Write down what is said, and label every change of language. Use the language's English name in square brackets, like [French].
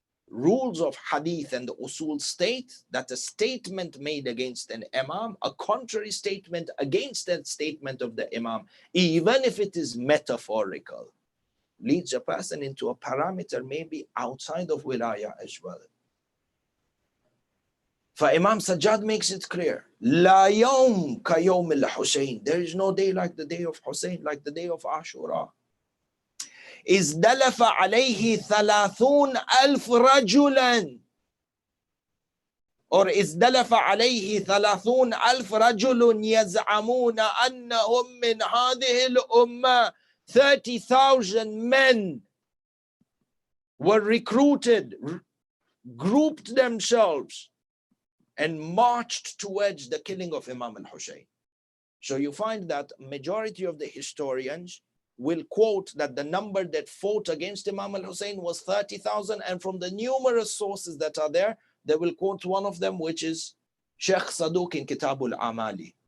[English] Rules of hadith and the usul state that a statement made against an imam, a contrary statement against that statement of the imam, even if it is metaphorical, leads a person into a parameter maybe outside of wilayah as well. For Imam Sajjad makes it clear, [Arabic] La yawm ka yawm al-Husayn. [English] There is no day like the day of Hussein, like the day of Ashura. [Arabic] ازدلف عليه 30,000 رجلا [English] or [Arabic] ازدلف عليه 30,000 رجل يزعمون أنهم من هذه الأمة. [English] 30,000 men were recruited, grouped themselves and marched towards the killing of Imam al-Hussein. So you find that majority of the historians will quote that the number that fought against Imam al-Hussein was 30,000, and from the numerous sources that are there, they will quote one of them, which is Sheikh Saduq in Kitabul Amali.